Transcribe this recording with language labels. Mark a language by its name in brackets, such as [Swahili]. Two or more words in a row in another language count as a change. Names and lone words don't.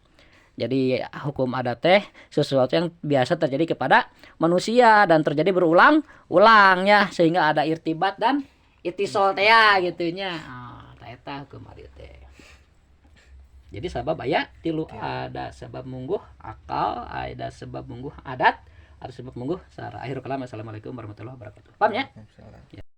[Indonesian] Jadi hukum adat teh sesuatu yang biasa terjadi kepada manusia dan terjadi berulang-ulang ya sehingga ada irtibat dan itisol teh gitu nya. [Sundanese] Eta hukum adat teh. Jadi sabab aya tilu, [Indonesian] ada sebab mungguh akal, ada sebab mungguh adat, ada sebab mungguh sara. [Arabic] آخر الكلام. السلام عليكم ورحمة الله وبركاته. [Indonesian] Paham ya?